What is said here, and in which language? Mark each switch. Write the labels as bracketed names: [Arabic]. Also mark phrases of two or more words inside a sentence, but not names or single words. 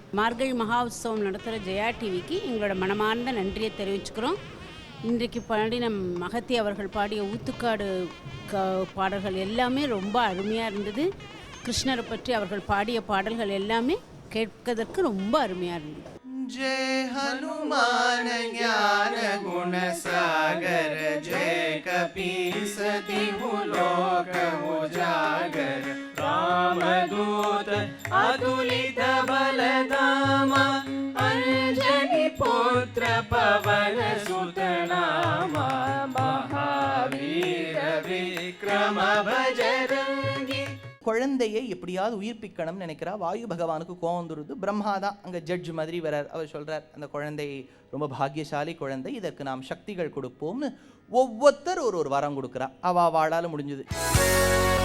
[Tamil] மார்கழி மகா உற்சவம் நடத்துகிற ஜெயா டிவிக்கு எங்களோட மனமார்ந்த நன்றியை தெரிவிச்சுக்கிறோம். இன்றைக்கு பாடின மகத்தி அவர்கள் பாடிய ஊத்துக்காடு பாடல்கள் எல்லாமே ரொம்ப அருமையாக இருந்தது. கிருஷ்ணரை பற்றி அவர்கள் பாடிய பாடல்கள் எல்லாமே கேட்பதற்கு ரொம்ப அருமையாக இருந்தது. [Awadhi] जय हनुमान ज्ञान गुण सागर जय कपीस तिहु लोक उजागर रामदूत अतुलित बलधामा अंजनी पुत्र पवन सुत नामा महावीर विक्रम बजरंगी. [Tamil] குழந்தையை எப்படியாவது உயிர்ப்பிக்கணும்னு நினைக்கிறா. வாயு பகவானுக்கு கோவம் வந்துருது. பிரம்மா தான் அங்கே ஜட்ஜ் மாதிரி வரார். அவர் சொல்கிறார், அந்த குழந்தை ரொம்ப பாக்கியசாலி குழந்தை, இதற்கு நாம் சக்திகள் கொடுப்போம்னு ஒவ்வொருத்தர் ஒரு வரம் கொடுக்குறா. அவள் வாழால் முடிஞ்சுது.